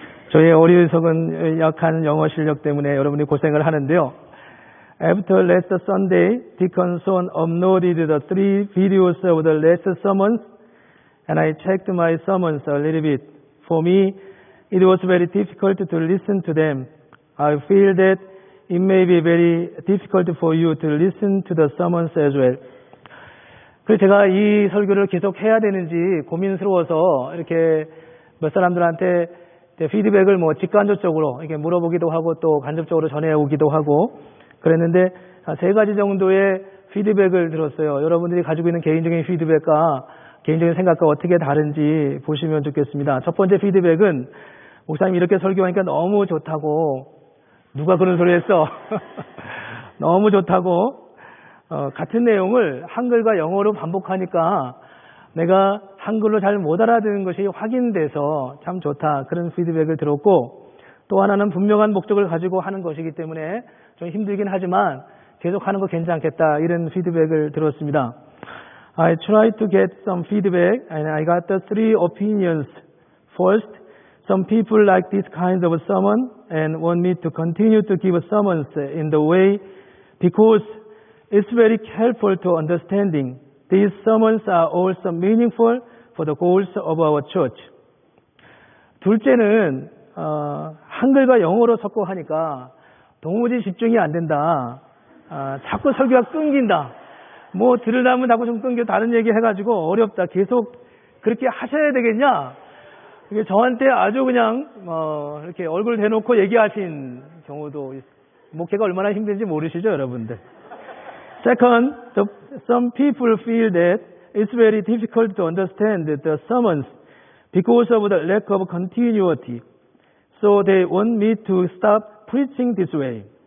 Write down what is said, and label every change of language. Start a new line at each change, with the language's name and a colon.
Korean: 저의 어리석은 약한 영어 실력 때문에 여러분이 고생을 하는데요.
English: After last Sunday, Deacon Son uploaded the 3 videos of the last sermons, and I checked my sermons a little bit. For me, it was very difficult to listen to them. I feel that it may be very difficult for you to listen to the sermons as well.
Korean: 그래서 제가 이 설교를 계속 해야 되는지 고민스러워서 이렇게 몇 사람들한테 피드백을 직간접적으로 이렇게 물어보기도 하고 또 간접적으로 전해오기도 하고 그랬는데 3가지 정도의 피드백을 들었어요. 여러분들이 가지고 있는 개인적인 피드백과 개인적인 생각과 어떻게 다른지 보시면 좋겠습니다. 첫 번째 피드백은 목사님 이렇게 설교하니까 너무 좋다고. 누가 그런 소리 했어? 너무 좋다고. 같은 내용을 한글과 영어로 반복하니까 내가 한글로 잘 못 알아듣는 것이 확인돼서 참 좋다. 그런 피드백을 들었고 또 하나는 분명한 목적을 가지고 하는 것이기 때문에 좀 힘들긴 하지만 계속 하는 거 괜찮겠다. 이런 피드백을 들었습니다.
English: I tried to get some feedback and I got the 3 opinions. First, some people like this kind of sermon and want me to continue to give sermons in the way because it's very helpful to understanding. These sermons are also meaningful for the goals of our church.
Korean: 둘째는 한글과 영어로 섞어 하니까 도무지 집중이 안 된다. 자꾸 설교가 끊긴다. 들으려면 자꾸 좀 끊겨 다른 얘기 해가지고 어렵다. 계속 그렇게 하셔야 되겠냐? 이게 저한테 아주 그냥 이렇게 얼굴 대놓고 얘기하신 경우도 목회가 얼마나 힘든지 모르시죠, 여러분들?
English: Second, some people feel that it's very difficult to understand the sermons because of the lack of continuity. So they want me to stop preaching this way.